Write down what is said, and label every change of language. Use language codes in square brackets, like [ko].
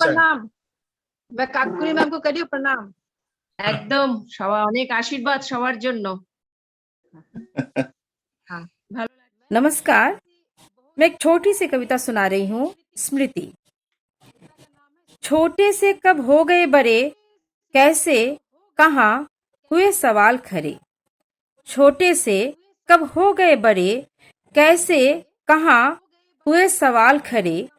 [hi] प्रणाम, मैं काकुली मैम को करियो प्रणाम। [bn] একদম সবার অনেক আশীর্বাদ সবার জন্য। हाँ ভালো লাগবে। [hi] नमस्कार, मैं एक छोटी सी कविता सुना रही हूँ। स्मृति। छोटे से कब हो गए बड़े, कैसे कहाँ हुए सवाल खड़े। छोटे से कब हो गए बड़े, कैसे कहाँ हुए सवाल खड़े।